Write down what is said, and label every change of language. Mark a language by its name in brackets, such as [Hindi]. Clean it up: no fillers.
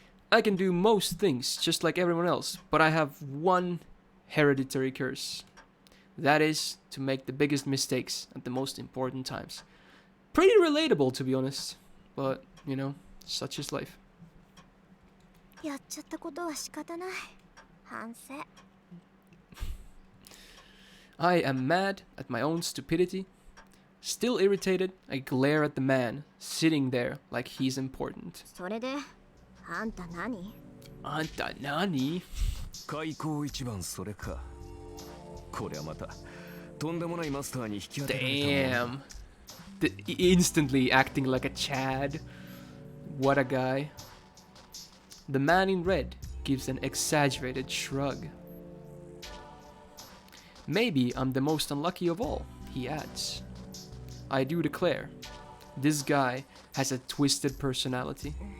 [English] I can do most things just like everyone else, but I have one hereditary curse. That is to make the biggest mistakes at the most important times. Pretty relatable, to be honest. But, you know, such is life. [Japanese] やっちゃったことは仕方ない。反省。 [English] I am mad at my own stupidity. Still irritated, I glare at the man, sitting there like he's important. [Japanese] それで、あんた何？ Anta nani? 開口一番それか。これはまたとんでもないマスターに引き当てられたもの。 [English] Instantly acting like a Chad. What a guy. The man in red gives an exaggerated shrug. Maybe I'm the most unlucky of all, he adds. I do declare, this guy has a twisted personality.